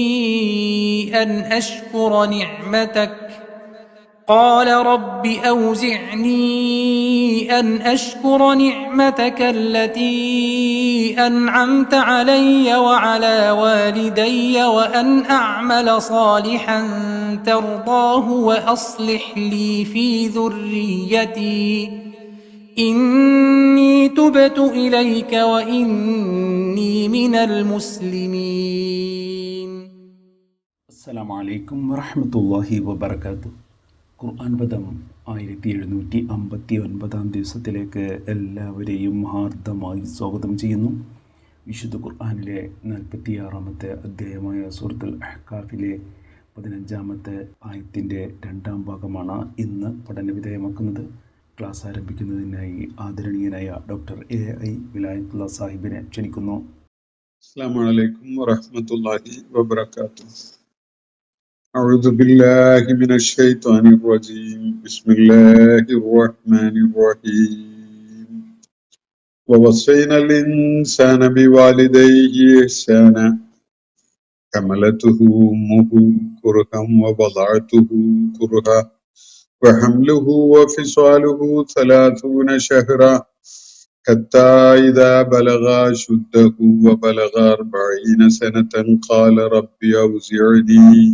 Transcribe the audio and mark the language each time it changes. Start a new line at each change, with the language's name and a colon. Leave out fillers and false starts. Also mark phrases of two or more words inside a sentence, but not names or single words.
Arabic: أن أشكر نعمتك التي أنعمت علي وعلى والدي وأن أعمل صالحا ترضاه وأصلح لي في ذريتي إني تبت إليك وإني من المسلمين. السلام عليكم ورحمة الله وبركاته.
Malayalam: ഖുർആൻ പദം 1759 ദിവസത്തിലേക്ക് എല്ലാവരെയും ഹാർദമായി സ്വാഗതം ചെയ്യുന്നു. വിശുദ്ധ ഖുർആനിലെ 46-ാമത്തെ അധ്യായമായ സൂറത്തുൽ അഹ്കാഫിലെ 15-ാമത്തെ ആയത്തിൻ്റെ 2-ാം ഭാഗമാണ് ഇന്ന് പഠനവിധേയമാക്കുന്നത്. ക്ലാസ് ആരംഭിക്കുന്നതിനായി ആദരണീയനായ ഡോക്ടർ AI വിലായത്തുള്ള സാഹിബിനെ ക്ഷണിക്കുന്നു.
Arabic: السلام عليكم ورحمة الله وبركاته. أعوذ بالله من الشيطان الرجيم. بسم الله الرحمن الرحيم. ووصينا الإنسان بوالديه إحسانا حملته أمه كرها ووضعته كرها وحمله وفصاله 30 شهرا حتى إذا بلغ أشده وبلغ 40 سنة قال رب أوزعني